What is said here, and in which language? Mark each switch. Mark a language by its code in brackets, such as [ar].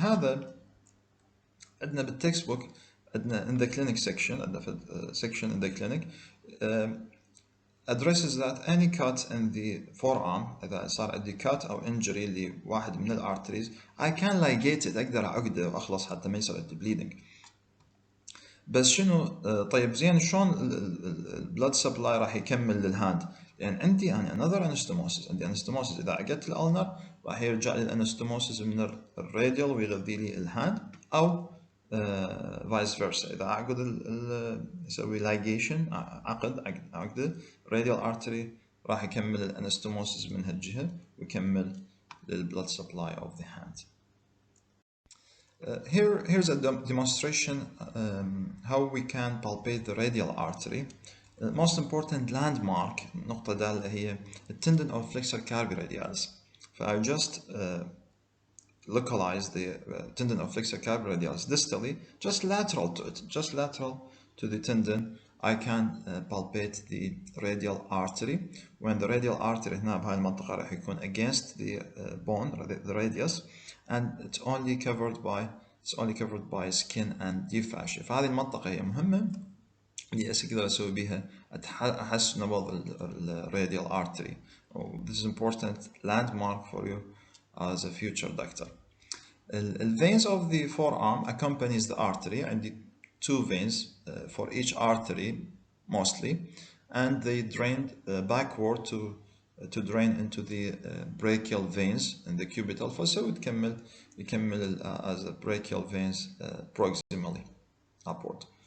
[ar] لهذا عندنا بالتكستبوك عندنا [en] in the clinic section، [ar] عندنا في [en] section in the clinic addresses that any cut in the forearm، [ar] إذا صار عندي cut أو injury لواحد من الارتريز [en] I can ligate it، [ar] أقدر أعقده وأخلص حتى ما يصير عندي bleeding. بس شنو طيب زين شلون البلد سبلاي راح يكمل للهاند؟ لأن عندي أنا [en] another anastomosis، [ar] عندي anastomosis إذا عقدت الألنر راح يرجع لي الانستوموسيس من الراديال ويغذي لي الهاند، أو فايس فيرسا إذا أعقد يسوي لايجيشن عقده راديال ارتري راح يكمل الانستوموسيس من هالجهة ويكمل للبلد سبلاي [en] of the hand. Here's a demonstration how we can palpate the radial artery. most important landmark [ar] النقطة ده اللي هي [en] tendon of flexor carpi radialis. I just localize the tendon of flexor carpi radialis distally, just lateral to it, just lateral to the tendon. I can palpate the radial artery. When the radial artery [ar] هنا بهاي المنطقة راح يكون [en] against the bone, the radius, and it's only covered by skin and deep fascia. [ar] فهذه المنطقة هي مهمة اللي أقدر أسوي بيها أحس نبض الراديال artery. [en] This is important landmark for you as a future doctor. The veins of the forearm accompanies the artery, and two veins for each artery mostly, and they drain backward to drain into the brachial veins in the cubital fossa [ar] يكمل [en] as a brachial veins proximally upward.